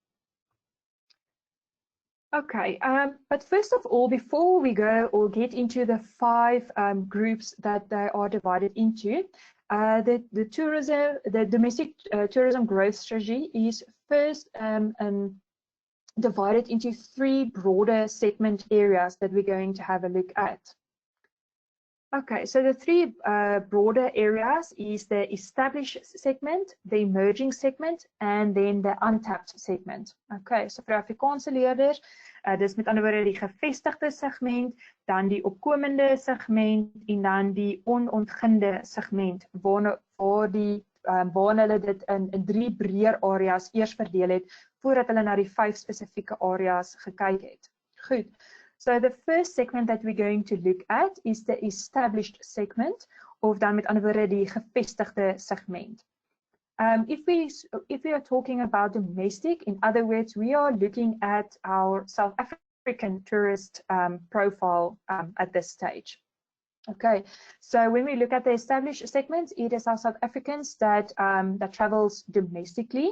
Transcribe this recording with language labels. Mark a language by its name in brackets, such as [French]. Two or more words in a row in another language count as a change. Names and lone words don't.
[English] Okay, but first of all, before we go or get into the 5 groups that they are divided into, the domestic tourism growth strategy is first divided into 3 broader segment areas that we're going to have a look at. Okay, so the 3 broader areas is the established segment, the emerging segment, and then the untapped segment. [Afrikaans] Okay, so vir Afrikaanse leerders, dis met ander woorde die gevestigde segment, dan die opkomende segment en dan die onontginde segment, waar hulle dit in 3 breër areas eers verdeel het, voordat hulle na die 5 spesifieke areas gekyk het. Goed. [English] So the first segment that we're going to look at is the established segment, [Afrikaans] of dan met ander woorde die gevestigde segment. [English] If we are talking about domestic, in other words, we are looking at our South African tourist profile at this stage. Okay, so when we look at the established segment, it is our South Africans that travels domestically.